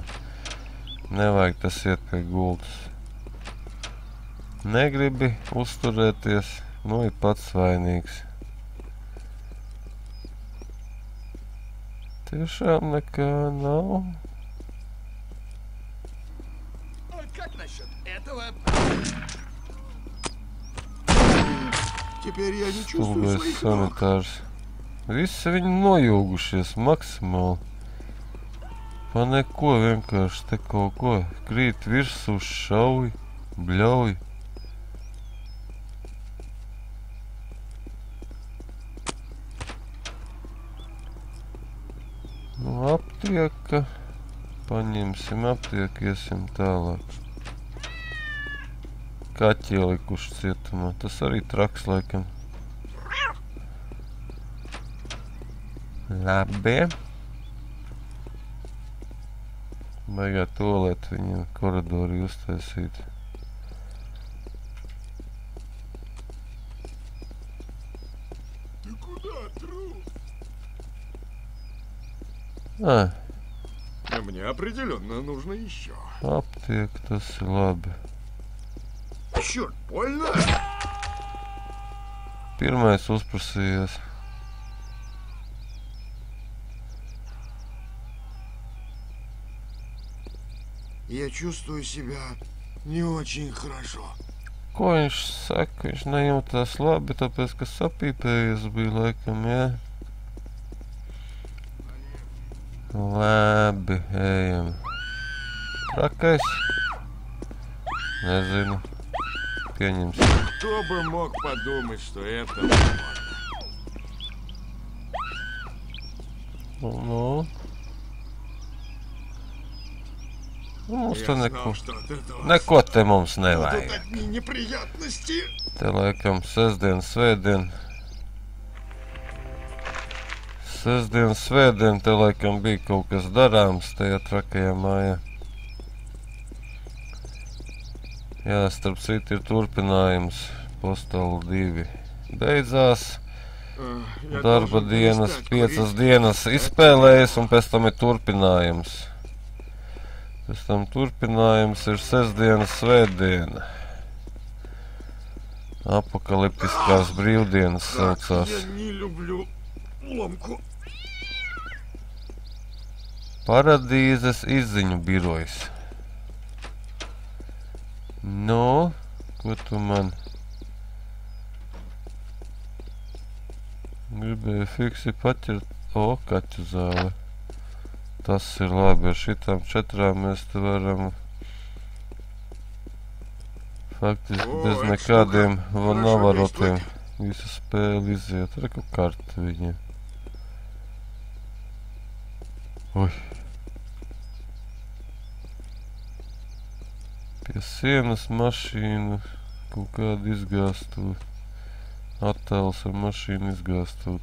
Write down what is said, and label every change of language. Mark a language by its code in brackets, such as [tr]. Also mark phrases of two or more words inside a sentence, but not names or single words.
[lv] Nevajag tas iet pie gultas. Negribi uzturēties, nu ir pats vainīgs. Tiešām nekā nav. [ru] Как насчет Этого... Теперь я не чувствую [lv] Stulbais [ru] своих ног. [lv] sanitārs. Visi viņi nojūgušies maksimāli. Pa neko vienkārši te kaut ko krīt virsū, šauj, bļauj. Nu, aptieka. Paņemsim aptieku, iesim tālāk. Kaķi ielikuši cietumā. Tas arī traks, laikam. Labi. Baigā tualēt viņiem koridori uztaisīt. [ru] Ты куда, трус? Ā, А мне определенно нужно еще. [lv] aptieka, tas ir labi. [ru] Черт, больно? [lv] Pirmais uzprasījies. [ru] Я чувствую себя не очень хорошо. [lv] Ko viņš saka? Viņš nejūtās labi, tāpēc, ka sapīpējies bija laikam, jā. Labi, ejam. Trakais? Nezinu. Pieņemsim. [ru] Кто бы мог подумать, что это... [lv] Nu. Mums te [ru] Я [lv] neko. [ru] знал, что от этого [lv] Neko te mums [ru] будут [lv] nevajag. [ru] одни неприятности. [lv] Te laikam sestdien, svētdien. Sestdien, svētdien, te laikam bija kaut kas darāms tajā trakajā mājā. Jā, starp citu ir turpinājums. Postalu 2 beidzās. [ru] Я [lv] Darba [ru] должен [lv] dienas, [ru] перестать [lv] 5 [ru] курить. [lv] dienas izspēlējas, un pēc tam ir turpinājums. Pēc tam turpinājums ir sestdienas, svētdiena. Apokaliptiskās brīvdienas [ru] Как [lv] saucās. [ru] я не люблю ломку. [lv] Paradīzes izziņu birojs. Nu, ko tu man gribēji fiksi paķert? O, kaķu zāle. Tas ir labi, ar šitām 4 mēs te varam faktiski O, bez [ru] это [lv] nekādiem [ru] штука. [lv] navarotiem [ru] Хорошо [lv] visu spēli iziet. Reku karti viņiem. Ui. Pie sienas mašīna, kaut kāda izgāstu, attēls ar mašīnu izgāstu.